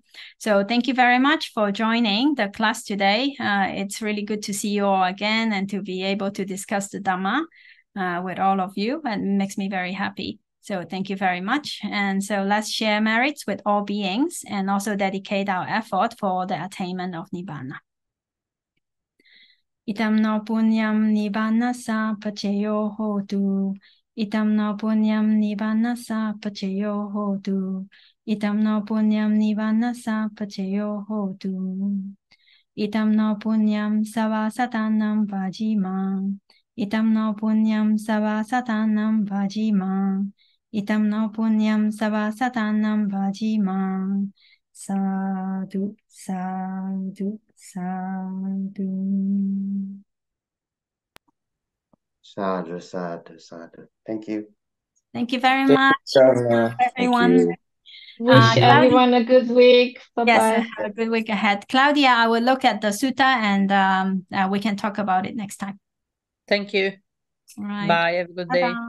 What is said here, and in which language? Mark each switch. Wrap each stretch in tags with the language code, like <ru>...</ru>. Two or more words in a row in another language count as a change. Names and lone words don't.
<en>So thank you very much for joining the class today. It's really good to see you all again and to be able to discuss the Dhamma with all of you. It makes me very happy. So thank you very much. And so let's share merits with all beings and also dedicate our effort for the attainment of Nibbana.</en> <pi>Itam no punyam nibbana sa pacheyo hotu. Itam no punyam nibbanasa pachayo hotu. Itam no punyam nibbanasa pachayo hotu. Itam no punyam savasatanam vajima. Itam no punyam savasatanam vajima. Itam no punyam savasatanam vajima. Sadhu, sadhu, sadhu. Sadhu, sadhu, sadhu.</pi> <en>Thank you. Thank you very Thank you, much, Karma. Thank everyone. you. Wish Claudia, everyone a good week. yes, Bye-bye. have a good week ahead. Claudia, I will look at the sutta and we can talk about it next time. Thank you. All right. Bye. Have a good day. Bye-bye.</en>